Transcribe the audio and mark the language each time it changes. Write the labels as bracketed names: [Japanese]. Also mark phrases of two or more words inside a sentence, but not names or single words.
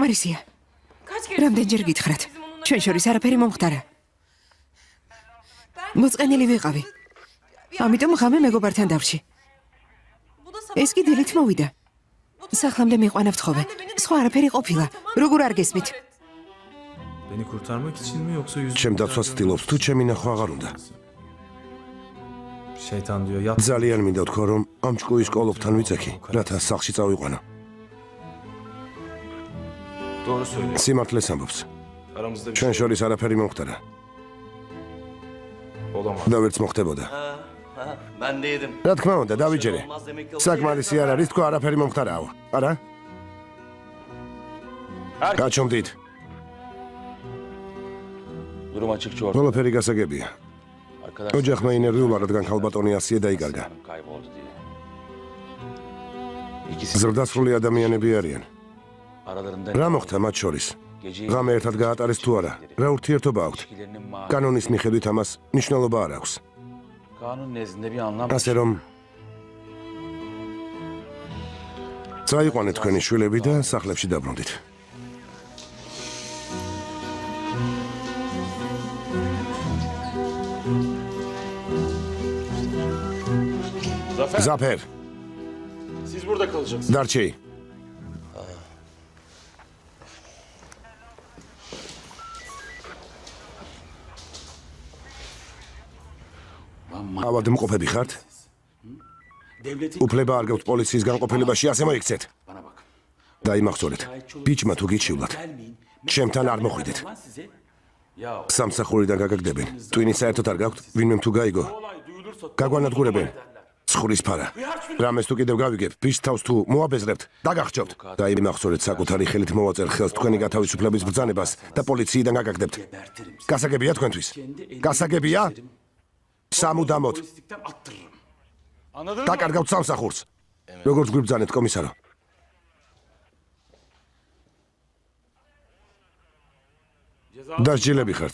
[Georgian] საკმარისია. რამდენჯერ გითხრათ, ჩვენ შორის არაფერი მომხდარა. მოწყენილი ვიყავი. ამიტომ ღამე მეგობართან დავრჩი. ეს კი დილით მოვიდა. სახლამდე მიყვანა ვთხოვე. სხვა არაფერი ყოფილა. როგორ არ გესმით? [Turkish] Beni kurtarmak için mi yoksa yüz... [Georgian] ჩემ დაცვას ცდილობს თუ ჩემი ნახვა აღარ უნდა. [Turkish] Şeytan diyor yat. [Georgian] ძალიან მინდა ვთქვა რომ ამ ჭკუის კოლოფთან ვიწექი, რათა სახლში წავიყვანო. [Turkish] Doğru söylüyor. [Georgian] სიმართლეს ამბობს. [Turkish] Aramızda bir [Georgian] ჩვენ [Turkish] şey [Georgian] შორის არაფერი მომხდარა [Turkish] olamaz. [Georgian] და ვერც მოხდებოდა. [Turkish] Ben de yedim. [Georgian] რა თქმა უნდა, დავიჯერე. საკმარისი არ არის თქვა არაფერი მომხდარაო. არა? გაჩვენდით. [Turkish] Durum açıkça ortada. [Georgian] ყველაფერი გასაგებია. [Turkish] Arkadaşlar [Georgian] ოჯახმა ინერვიულა, რადგან ქალბატონი ასიე დაიკარგა. [Turkish] kayboldu diye. İkisi [Georgian] ზრდასრული ადამიანები არიან. [Turkish] aralarında [Georgian] რა მოხდა მათ შორის? ღამე ერთად გაატარეს თუ არა? რა ურთიერთობა აქვთ? [Turkish] ilişkilerinin [Georgian] კანონის მიხედვით ამას მნიშვნელობა არ აქვს. [Turkish] kanun nezdinde bir anlam [Georgian] ასე რომ წაიყვანეთ თქვენი შვილები და სახლებში დაბრუნდით. [Turkish] Zafer, Siz burada kalacaksınız. [Georgian] დარჩი. ავადმყოფები ხართ? [Turkish] Devletin [Georgian] უფლება არ გაქვთ პოლიციის განყოფილებაში ასე მოიქცეთ. [Turkish] bana bakın. [Georgian] დაიმახსოვრეთ. ბიჭმა თუ გიჩივლათ, [Turkish] Gelmeyin. [Georgian] ჩემთან არ მოხვიდეთ. [Turkish] Lan size. Ya [Georgian] სამსახურიდან გაგაგდებენ. twini საერთოდ არ გაქვთ, ვინმე თუ გაიგო, [Turkish] olay duyulursa [Georgian] გაგვანადგურებენ. ცხურის ფარა. რამეს თუ კიდევ გავიგებ, ვის თავს თუ მოაბეზრებთ, დაგახჭობთ. დაიმახსოვრეთ საკუთარი ხელით მოვაწერ ხელს თქვენი გათავისუფლების ბრძანებას და პოლიციიდან გაგაგდებთ. [Turkish] berterim. [Georgian] გასაგებია თქვენთვის? გასაგებია? სამუდამოდ [Turkish] Polislikten attırırım. Anladın mı? [Georgian] დაკარგავთ სამსახურს. როგორც გვიბრძანეთ, კომისარო? დასჯილები ხართ.